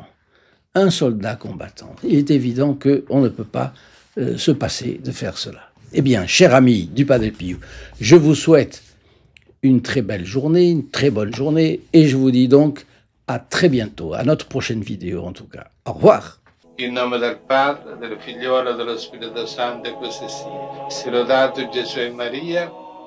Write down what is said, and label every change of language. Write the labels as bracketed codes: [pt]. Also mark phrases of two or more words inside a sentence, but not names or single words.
[fr] Un soldat combattant. Il est évident qu'on ne peut pas se passer de faire cela. Eh bien, chers amis du Padre Pio, je vous souhaite une très belle journée, une très bonne journée, et je vous dis donc à très bientôt, à notre prochaine vidéo en tout cas. Au revoir. [it] In nome del Padre, del Figliolo e dello Spirito Santo, e così sia. Sia lodato Gesù e Maria.